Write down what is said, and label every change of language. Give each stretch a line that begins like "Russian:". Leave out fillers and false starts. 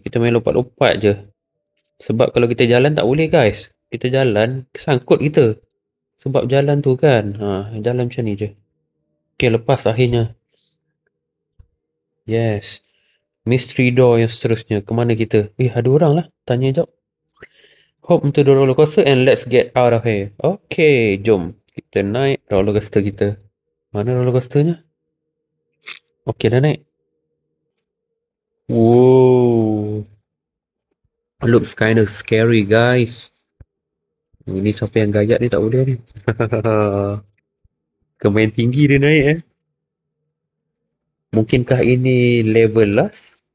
Malay: Kita main lompat-lompat je. Sebab kalau kita jalan tak boleh guys. Kita jalan, kesangkut kita. Sebab jalan tu kan. Jalan macam ni je. Okey, lepas akhirnya. Yes. Mystery door yang seterusnya. Kemana kita? Ada orang lah. Tanya jap.
English: Hop into the roller coaster and let's get out of here.
Malay: Okay, jom. Kita naik roller coaster kita. Mana roller coasternya? Okay, dah naik. Whoa.
English: Looks kind of scary, guys.
Malay: Ini siapa yang gayat ni tak boleh ni. Kemain tinggi dia naik Mungkinkah ini level last?